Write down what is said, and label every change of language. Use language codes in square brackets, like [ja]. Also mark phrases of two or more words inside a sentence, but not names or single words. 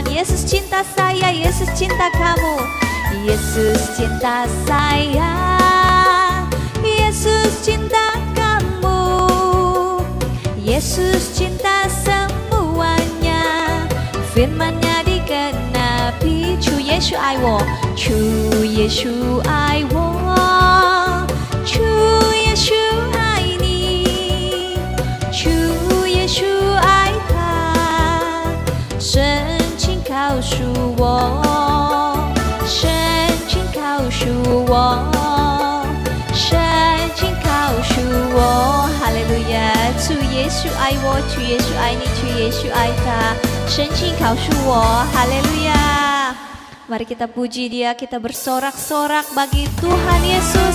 [id] Yesus cinta saya, Yesus cinta kamu. Yesus cinta saya, Yesus cinta kamu. Yesus cinta semuanya, firman-Nya digenapi. [zh] 主耶稣爱我，主耶稣爱我，主耶稣爱你，主耶稣爱他。圣经告诉我，圣经告诉我，圣经告诉我，哈利路亚！主耶稣爱我，主耶稣爱你，主耶稣爱他。圣经告诉我，哈利路亚！ [id] Mari kita puji Dia, kita bersorak-sorak bagi Tuhan Yesus.